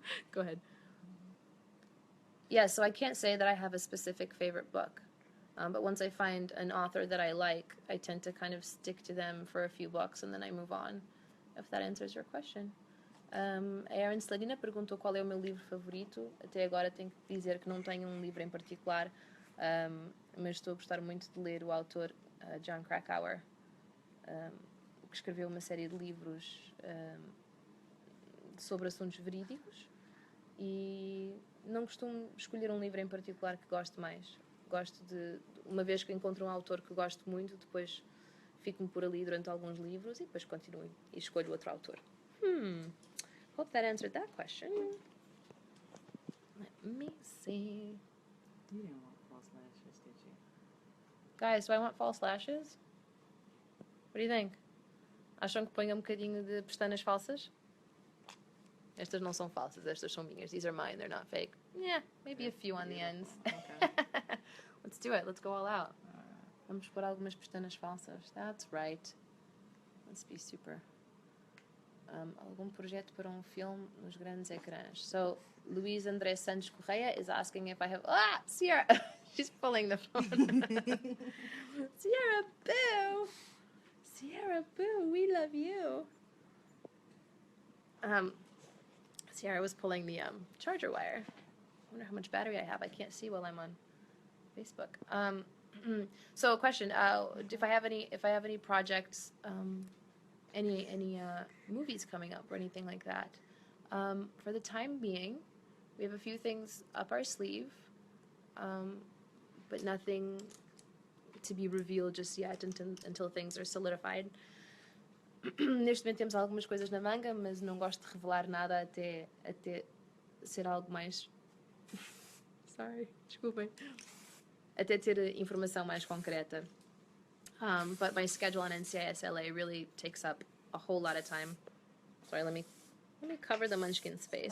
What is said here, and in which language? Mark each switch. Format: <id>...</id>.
<en>Go ahead. Yeah, so I can't say that I have a specific favorite book. But once I find an author that I like, I tend to kind of stick to them for a few books and then I move on, if that answers your question.</en> <pt>A Erin Sladina perguntou qual é o meu livro favorito. Até agora tenho que dizer que não tenho um livro em particular, mas estou a gostar muito de ler o autor John Krakauer, que escreveu uma série de livros sobre assuntos verídicos e não costumo escolher um livro em particular que gosto mais. Gosto de, uma vez que encontro um autor que gosto muito, depois fico-me por ali durante alguns livros e depois continuo e escolho outro autor.</pt> <en>Hope that answered that question. Let me see. You didn't want false lashes, did you? Guys, do I want false lashes? What do you think?</en> <pt>Acham que ponho um bocadinho de pestanas falsas? Estas não são falsas, estas são minhas.</pt> <en>These are mine, they're not fake. Yeah, maybe a few on the ends. Okay. Let's do it, let's go all out.</en> <pt>Vamos pôr algumas pestanas falsas.</pt> <en>That's right. Let's be super.</en> <pt>Algum projeto para um filme nos grandes ecrãs.</pt> <en>So, Luís André Santos Correia is asking if I have... Ah, Sierra! She's pulling the phone. Sierra Boo! Sierra Boo, we love you. Sierra was pulling the charger wire. I wonder how much battery I have. I can't see while I'm on Facebook. So, a question: if I have any projects, any movies coming up or anything like that. For the time being, we have a few things up our sleeve, but nothing to be revealed just yet until things are solidified.</en> <pt>Neste momento temos algumas coisas na manga, mas não gosto de revelar nada até ser algo mais... Sorry, desculpem. Até ter informação mais concreta.</pt> <en>But my schedule on NCIS LA really takes up a whole lot of time. Sorry, let me cover the munchkin space.</en>